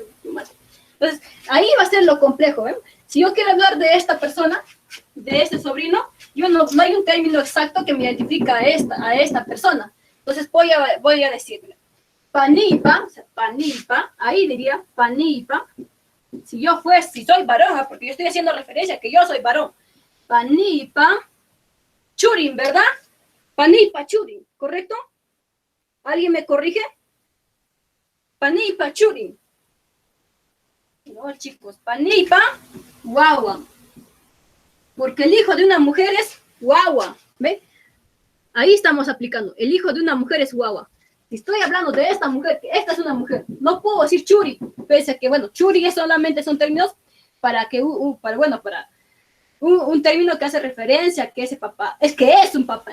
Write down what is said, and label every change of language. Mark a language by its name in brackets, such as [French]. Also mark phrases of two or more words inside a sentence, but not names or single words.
[Spanish] Entonces, ahí va a ser lo complejo, ¿eh? Si yo quiero hablar de esta persona, de este sobrino, no hay un término exacto que me identifica a esta persona. Entonces voy a decirle, panipa, o sea, panipa, ahí diría panipa, si soy varón, porque yo estoy haciendo referencia a que yo soy varón, [Quechua] panipa, churin, ¿verdad? Panipa, churin, [Spanish] ¿correcto? ¿Alguien me corrige? [Quechua] Panipa, churi. [Spanish] No, chicos, [Quechua] panipa, guagua. [Spanish] Porque el hijo de una mujer es guagua, ¿ve? Ahí estamos aplicando. El hijo de una mujer es guagua. Si estoy hablando de esta mujer, que esta es una mujer, no puedo decir churi, pese a que, bueno, churi es solamente son términos para que, para un término que hace referencia a que ese papá, es que es un papá.